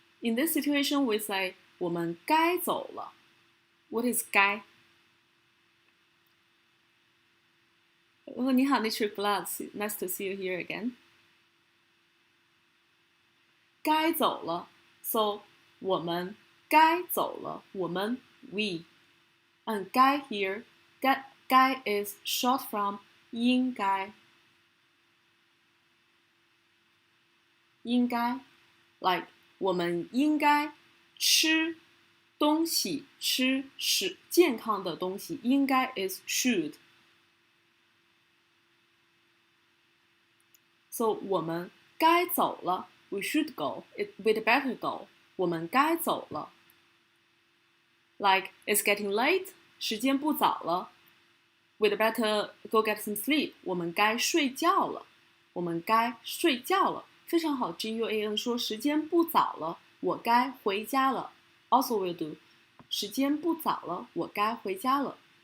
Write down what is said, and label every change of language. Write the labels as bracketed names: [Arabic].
[English] In this situation, we say [Chinese] 我们该走了。 [English] What is 该？你好 Nature Blood. Nice to see you here again. [Chinese] 该走了 [English] So [Chinese] 我们该走了我们 [English] we and 该 here 该 is short from 应该 like [Chinese] 我们应该吃东西吃健康的东西应该 [English] is should So [Chinese] 我们该走了 [English] We should go. We'd better go. [Chinese] 我们该走了。 [English] Like, it's getting late. [Chinese] 时间不早了。 [English] We'd better go get some sleep. [Chinese] 我们该睡觉了。非常好 GUAN 说时间不早了，我该回家了。 [English] Also will do. [Chinese] 时间不早了，我该回家了。